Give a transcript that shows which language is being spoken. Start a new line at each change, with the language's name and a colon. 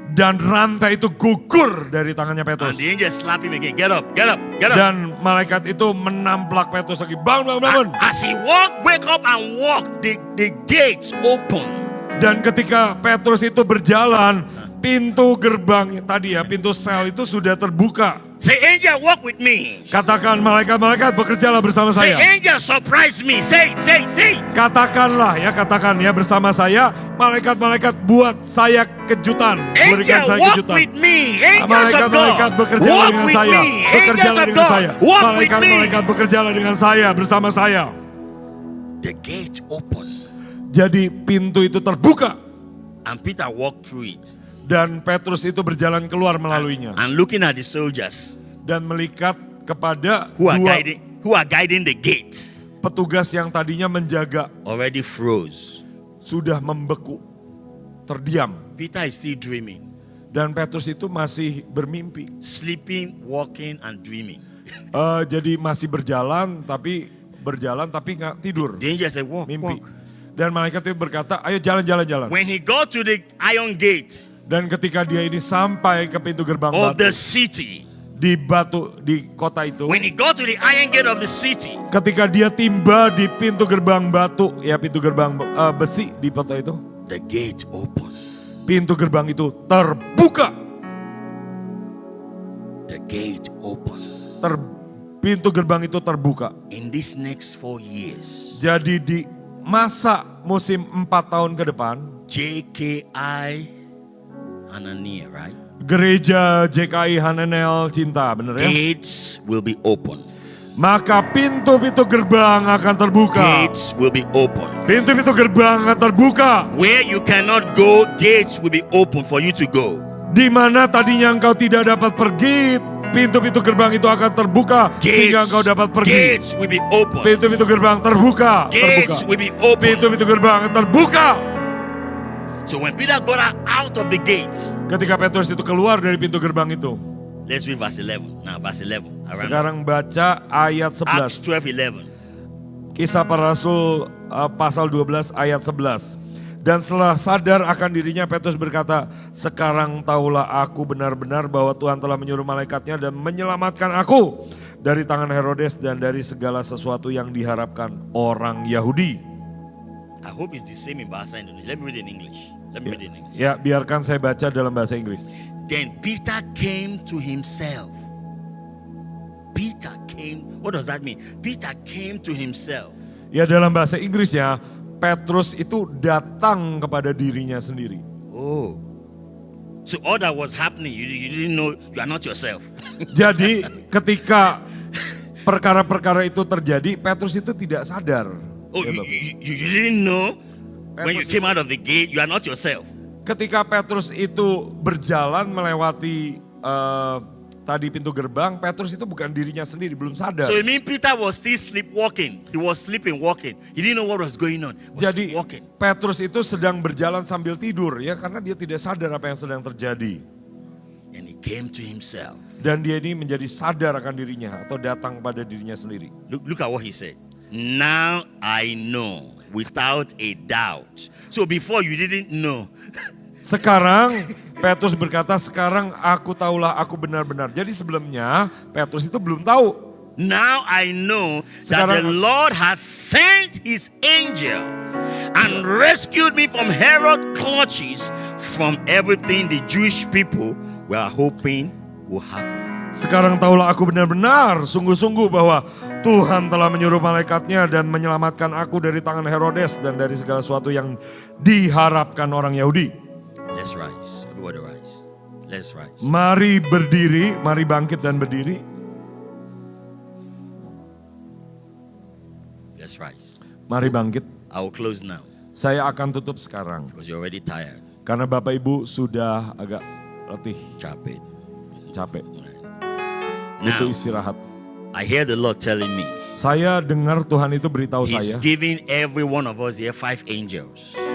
Indonesian: Dan rantai itu gugur dari tangannya
English: And
Indonesian: Petrus.
English: the angel slapped him again. Get up, get up, get up.
Indonesian: Dan malaikat itu menamplak Petrus lagi. Bangun, bangun, bangun.
English: As he wake up and walk, the gates open.
Indonesian: Dan ketika Petrus itu berjalan, pintu gerbang tadi ya, pintu sel itu sudah terbuka.
English: Say, angel, walk with me.
Indonesian: Katakan malaikat-malaikat bekerjalah bersama
English: Say,
Indonesian: saya.
English: angel, surprise me. Say.
Indonesian: Katakanlah ya, katakan ya bersama saya. Malaikat-malaikat buat saya kejutan. Berikan
English: Angel,
Indonesian: saya
English: walk
Indonesian: kejutan.
English: with me. Angels of
Indonesian: Malaikat-malaikat
English: God,
Indonesian: bekerjalah
English: walk
Indonesian: dengan
English: with
Indonesian: saya.
English: me. Angels
Indonesian: Bekerjalah
English: of
Indonesian: dengan
English: God,
Indonesian: saya.
English: walk with me.
Indonesian: Malaikat-malaikat bekerjalah dengan saya, bersama saya.
English: The gate open.
Indonesian: Jadi pintu itu terbuka.
English: And Peter walked through it.
Indonesian: Dan Petrus itu berjalan keluar melaluinya.
English: And looking at the soldiers
Indonesian: Dan melihat kepada
English: who are
Indonesian: dua
English: guiding the gate,
Indonesian: petugas yang tadinya menjaga
English: already froze.
Indonesian: sudah membeku, terdiam.
English: Peter is still dreaming,
Indonesian: Dan Petrus itu masih bermimpi.
English: sleeping, walking, and dreaming.
Indonesian: Jadi masih berjalan tapi nggak tidur,
English: The angel said, walk,
Indonesian: mimpi.
English: walk.
Indonesian: Dan malaikat itu berkata, ayo jalan.
English: When he got to the iron gate
Indonesian: Dan ketika dia ini sampai ke pintu gerbang
English: of the
Indonesian: batu,
English: city,
Indonesian: di kota itu,
English: when he got to the iron gate of the city,
Indonesian: ketika dia tiba di pintu gerbang batu, ya pintu gerbang besi di kota itu,
English: the gate opened.
Indonesian: pintu gerbang itu terbuka.
English: The gate opened.
Indonesian: Pintu gerbang itu terbuka.
English: In these next 4 years,
Indonesian: Jadi di masa musim 4 tahun ke depan,
English: JKI Hananiah, right?
Indonesian: gereja JKI Hananel Cinta, bener ya?
English: Gates will be open.
Indonesian: maka pintu-pintu gerbang akan terbuka.
English: Gates will be open.
Indonesian: Pintu-pintu gerbang akan terbuka.
English: Where you cannot go, gates will be open for you to go.
Indonesian: Di mana tadinya engkau tidak dapat pergi, pintu-pintu gerbang itu akan terbuka sehingga engkau dapat pergi.
English: Gates will be open.
Indonesian: Pintu-pintu gerbang terbuka,
English: Gates will be open.
Indonesian: Pintu-pintu gerbang terbuka.
English: So when Peter got out of the gate,
Indonesian: Ketika Petrus itu keluar dari pintu gerbang itu,
English: let's read verse 11. Now verse 11. Around
Indonesian: sekarang baca ayat
English: Acts
Indonesian: 11.
English: 12:11.
Indonesian: Kisah para Rasul pasal 12 ayat 11. Dan setelah sadar akan dirinya, Petrus berkata, sekarang tahulah aku benar-benar bahwa Tuhan telah menyuruh malaikatnya dan menyelamatkan aku dari tangan Herodes dan dari segala sesuatu yang diharapkan orang Yahudi.
English: I hope it's the same in Bahasa Indonesia. Let me read in English.
Indonesian: Ya, biarkan saya baca dalam bahasa Inggris.
English: Then Peter came to himself. Peter came, what does that mean? Peter came to himself.
Indonesian: Ya, dalam bahasa Inggris ya, Petrus itu datang kepada dirinya sendiri. Oh.
English: So all that was happening, you didn't know you are not yourself.
Indonesian: Jadi ketika perkara-perkara itu terjadi, Petrus itu tidak sadar. Oh, Ya,
English: you,
Indonesian: Bapak.
English: you didn't know when you
Indonesian: Petrus
English: came out of the gate, you are not yourself.
Indonesian: Ketika Petrus itu berjalan melewati tadi pintu gerbang, Petrus itu bukan dirinya sendiri, belum sadar.
English: So it means Peter was still sleepwalking. He was sleeping, walking. He didn't know what was going on. He was
Indonesian: Jadi
English: walking.
Indonesian: Petrus itu sedang berjalan sambil tidur ya, karena dia tidak sadar apa yang sedang terjadi.
English: And he came to himself.
Indonesian: Dan dia ini menjadi sadar akan dirinya atau datang pada dirinya sendiri.
English: Look at what he said. Now I know without a doubt. So before you didn't know.
Indonesian: Sekarang Petrus berkata, sekarang aku tahulah aku benar-benar. Jadi sebelumnya Petrus itu belum tahu.
English: Now I know that
Indonesian: Sekarang-
English: the Lord has sent his angel and rescued me from Herod's clutches, from everything the Jewish people were hoping will happen.
Indonesian: Sekarang tahulah aku benar-benar sungguh-sungguh bahwa Tuhan telah menyuruh malaikatnya dan menyelamatkan aku dari tangan Herodes dan dari segala sesuatu yang diharapkan orang Yahudi.
English: Let's rise. Everybody rise. Let's rise.
Indonesian: Mari berdiri, mari bangkit dan berdiri.
English: Let's rise.
Indonesian: Mari bangkit.
English: I will close now
Indonesian: Saya akan tutup sekarang
English: because you're already tired.
Indonesian: karena Bapak Ibu sudah agak letih, Capek. capek.
English: Now,
Indonesian: Butuh istirahat.
English: I hear the Lord telling me
Indonesian: Saya dengar Tuhan itu beritahu
English: He's
Indonesian: saya,
English: giving every one of us here 5 angels.